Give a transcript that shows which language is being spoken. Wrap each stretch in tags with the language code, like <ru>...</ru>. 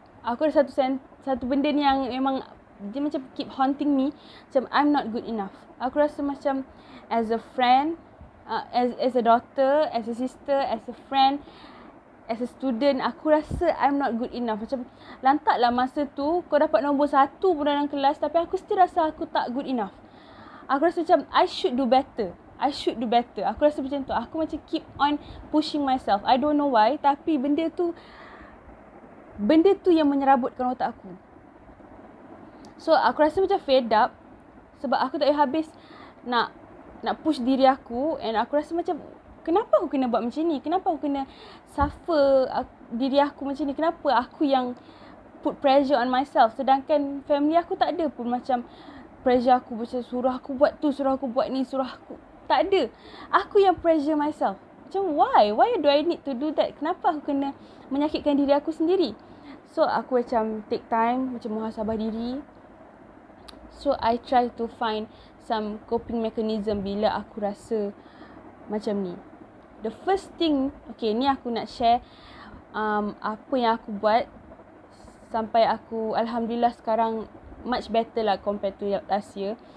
<ms>Aku ada satu benda ni yang memang dia macam</ms> <en>keep haunting me. Macam I'm not good enough.</en> <ms>Aku rasa macam</ms> <en>as a friend, as a daughter, as a sister, as a friend, as a student,</en> <ms>aku rasa</ms> <en>I'm not good enough.</en> <ms>Macam lantaklah masa tu kau dapat nombor 1 pun dalam kelas, tapi aku still rasa aku tak</ms> <en>good enough.</en> <ms>Aku rasa macam</ms> <en>I should do better. I should do better.</en> <ms>Aku rasa macam tu. Aku macam</ms> <en>keep on pushing myself. I don't know why,</en> <ms>tapi benda tu yang menyerabutkan otak aku. So aku rasa macam</ms> <en>fed up</en> <ms>sebab aku tak habis nak push diri aku, and aku rasa macam kenapa aku kena buat macam ni? Kenapa aku kena suffer diri aku macam ni? Kenapa aku yang</ms> <en>put pressure on myself,</en> <ms>sedangkan family aku tak ada pun macam pressure aku, macam suruh aku buat tu, suruh aku buat ni, suruh aku. Tak ada. Aku yang</ms> <en>pressure myself. Macam why do I need to do that?</en> <ms>Kenapa aku kena menyakitkan diri aku sendiri?</ms> <en>So</en> <ms>aku macam</ms> <en>take time,</en> <ms>macam muhasabah diri.</ms> <en>So I try to find some coping mechanism</en> <ms>bila aku rasa macam ni.</ms> <en>The first thing, okay,</en> <ms>ni aku nak share apa yang aku buat sampai aku alhamdulillah sekarang</ms> <en>much better</en> <ms>lah</ms> <en>compared to last year.</en>